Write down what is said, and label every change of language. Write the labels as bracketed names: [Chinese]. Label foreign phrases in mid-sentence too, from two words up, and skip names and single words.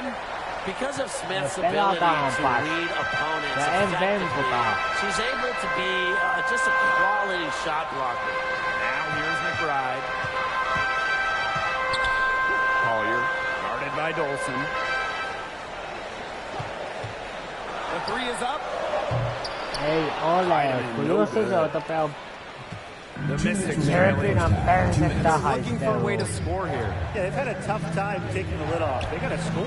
[English] Because of Smith's ability to read opponents effectively, she's able to be just a quality shot blocker. Now here's McBride. Collier, guarded by Dolson. The three is up. [Finnish] Ei ole, kun Jussi pelaa. [English] The Mystics trailing. Looking for a way to score here. Yeah, they've had a tough time taking the lid off. They got to score.